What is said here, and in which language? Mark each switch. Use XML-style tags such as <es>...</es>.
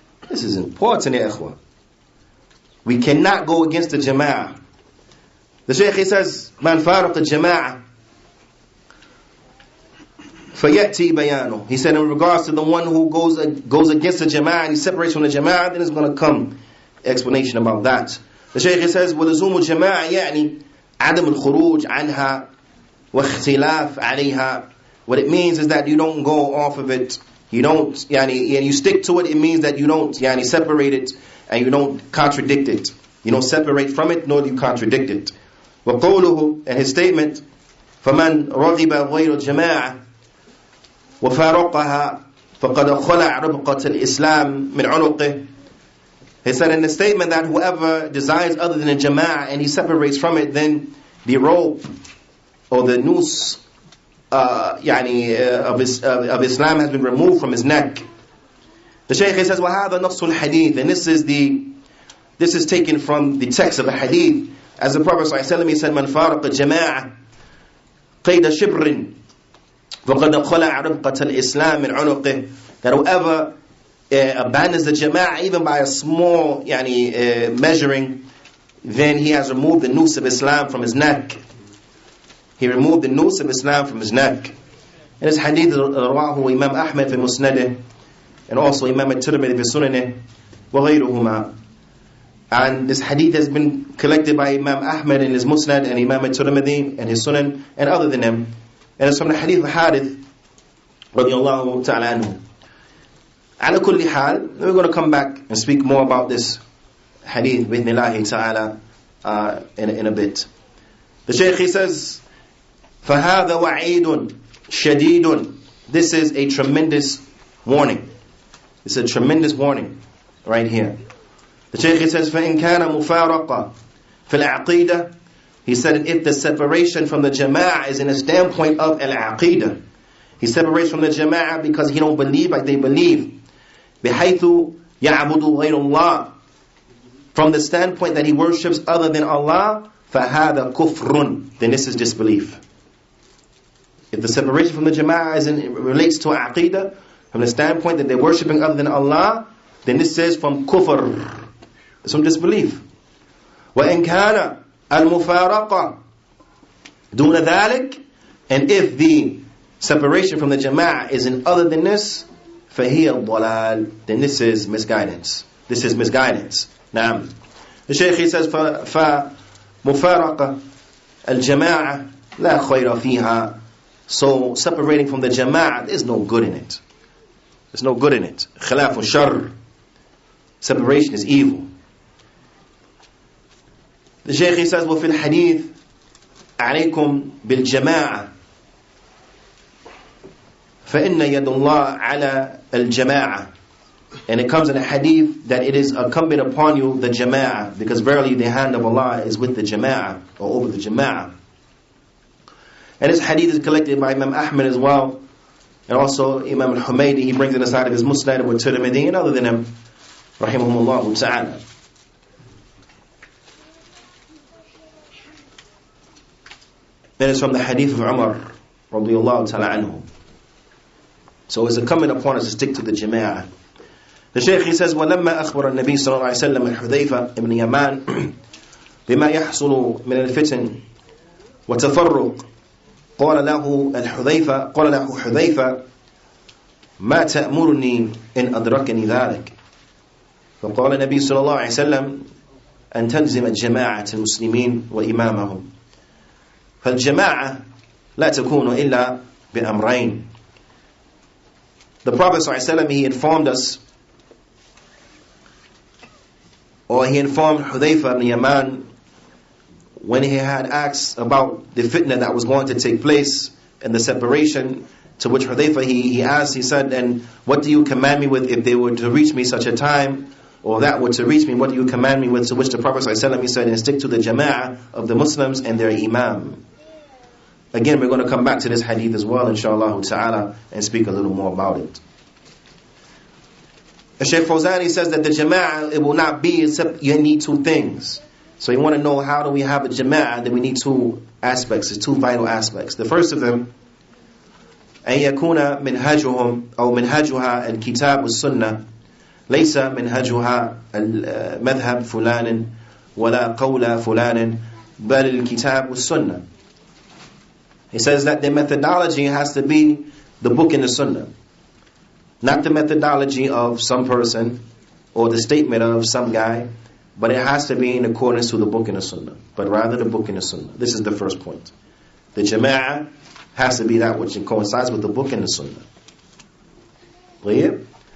<en>This is important,</en> <ar>ya ikhwa.</ar> <en>We cannot go against the Jamaa'ah. The Shaykh, he says,</en> <ar>Man faraq al-Jamaa'ah fayati bayanu.</ar> <en>He said in regards to the one who goes against the Jamaa'ah and he separates from the Jamaa'ah, then there's going to come explanation about that. The Shaykh, he says,</en> <ar>وَلُزُومُ الْجَمَاعَةِ يعني عَدَمُ الْخُرُوجِ عَنْهَا وَاخْتِلَافِ عَلَيْهَا.</ar> <en>What it means is that you don't go off of it. You don't, and you stick to it. It means that you don't separate it and you don't contradict it. You don't separate from it, nor do you contradict it.</en> <ar>وقوله,</ar> <en>and his statement,</en> <ar>فَمَنْ رَغِبَ غَيْرُ الْجَمَاعَةِ وَفَارَقَهَا فَقَدْ خَلَعَ رُبْقَةَ الْإِسْلَامِ مِنْ عُنُقِهِ.</ar> <en>He said in the statement that whoever desires other than the Jama'ah and he separates from it, then the rope or the noose of Islam has been removed from his neck. The Shaykh says,</en> <ar>وَهَذَا نَصُّ الْحَدِيثِ,</ar> <en>and this is taken from the text of the hadith. As the Prophet ﷺ, he said,</en> <ar>مَنْ فَارَقَ الْجَمَاعَةِ قَيْدَ شِبْرٍ فَقَدْ خَلَعَ رُبْقَةَ الْإِسْلَامِ مِنْ عُنُقِهِ.</ar> <en>That whoever abandons the Jama'ah even by a small measuring, then he has removed the noose of Islam from his neck. He removed the noose of Islam from his neck. And this hadith</en> <ar>rawahu Imam Ahmad fi Musnadih,</ar> <en>and also Imam al-Tirmidhi</en> <ar>fi Sunnah wa ghayruhuma.</ar> <en>And this hadith has been collected by Imam Ahmad in his Musnad and Imam al-Tirmidhi and his Sunan and other than him. And it's from the hadith of Harith radiyallahu ta'ala anhu.</en> <ar>Ala kulli hal,</ar> <en>we're going to come back and speak more about this hadith</en> <ar>bi'idhnillahi ta'ala</ar> <en>in a bit. The Shaykh, he says,</en> <ar>فَهَذَا وَعِيدٌ شَدِيدٌ.</ar> <en>This is a tremendous warning. It's a tremendous warning right here. The Shaykh says,</en> <ar>فَإِنْ كَانَ مُفَارَقًا فِي الْعَقِيدَةِ.</ar> <en>He said, if the separation from the Jama'ah is in a standpoint of al-aqidah, he separates from the Jama'ah because he don't believe like they believe.</en> <ar>بِحَيْثُ يَعْبُدُ غَيْرُ اللَّهِ.</ar> <en>From the standpoint that he worships other than Allah,</en> <ar>فَهَذَا كُفْرٌ.</ar> <en>Then this is disbelief. If the separation from the Jama'ah relates to aqidah, from the standpoint that they're worshipping other than Allah, then this is from kufr. It's from disbelief.</en> <ar>وَإِنْ كَانَ الْمُفَارَقَةِ دُونَ ذَلِكَ.</ar> <en>And if the separation from the Jama'ah is in other than this,</en> <ar>فَهِيَ الضَّلَالِ.</ar> <en>Then this is misguidance. This is misguidance. Now, the Shaykh, he says,</en> <ar>فَمُفَارَقَ الْجَمَاعَةِ لَا خَيْرَ فِيهَا.</ar> <en>So separating from the Jama'ah, there's no good in it. There's no good in it.</en> <ar>خِلَافُ الشَّرِّ.</ar> <en>Separation is evil. The Shaykh he says,</en> <ar>وفي الحديث عليكم بالجماعة فإن يد الله على الجماعة.</ar> <en>And it comes in a hadith that it is incumbent upon you the Jamaa'ah, because verily the hand of Allah is with the Jamaa'ah, or over the Jamaa'ah. And this hadith is collected by Imam Ahmad as well, and also Imam al-Humaydi, he brings it inside of his Musnad with Tirmidhi and other than him, rahimahumullah ta'ala. Then it's from the hadith of Umar radiyallahu ta'ala anhu. So it's incumbent upon us to stick to the Jamaa'ah. The Shaykh he says,</en> <ar>وَلَمَّا أَخْبَرَ النَّبِي صلى الله عليه وسلم الحذيفة ابن يمان بما يحصل من الفتن وتفرق قال له حذيفة ما تأمرني إن أدركني ذلك. فقال النبي صلى الله عليه وسلم أن تلزم جماعة المسلمين وإمامهم. فالجماعة لا تكون إلا بأمرين.</ar> <en>The Prophet ﷺ, he informed us, or he informed Hudayfa ibn Yaman when he had asked about the fitna that was going to take place and the separation, to which Hudayfa he asked, he said, and what do you command me with if they were to reach me such a time, or that were to reach me, what do you command me with? To which the Prophet ﷺ, he said, and stick to the Jama'ah of the Muslims and their Imam. Again, we're going to come back to this hadith as well, inshallah ta'ala, and speak a little more about it. Shaykh Fawzani says that the Jama'ah, it will not be except you need two things. So you want to know how do we have a Jama'ah, then we need two aspects, it's two vital aspects. The first of them,</en> <ar>أن يكون منهجهم أو منهجها الكتاب والسنة ليس منهجها المذهب فلان ولا قول فلان بل الكتاب والسنة.</ar> <en>He says that the methodology has to be the book and the sunnah. Not the methodology of some person or the statement of some guy, but it has to be in accordance to the book and the sunnah. But rather the book and the sunnah. This is the first point. The Jama'ah has to be that which coincides with the book and the sunnah. Clear?</en>